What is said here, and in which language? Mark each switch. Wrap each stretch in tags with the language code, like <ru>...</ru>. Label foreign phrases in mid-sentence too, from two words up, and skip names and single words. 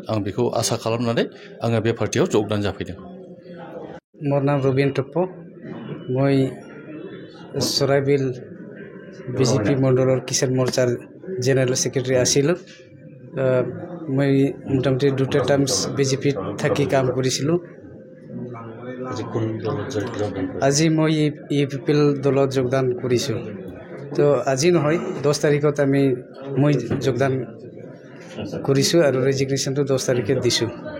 <brx>आं बेखौ आसा खालामनानै आङो बे पार्टियाव जगदान जाफैदों।</brx> <as>মোৰ নাম ৰবিন টপ্প। মই সৰাইবিল বিজেপি মণ্ডলৰ কিষাণ মোৰ্চাৰ</as> <en>general secretary</en> <as>आছিলোঁ। মই মোটামুটি 2টা টার্মস बीजेपी থাকি কাম কৰিছিলোঁ। আজি মই ইউপিপিএল দলত যোগদান কৰিছোঁ। তো আজি নহয়, 10 তাৰিখত মই যোগদান কৰিছোঁ আৰু ৰেজিগনেশ্যনটো 10 তাৰিখে দিছোঁ।</as>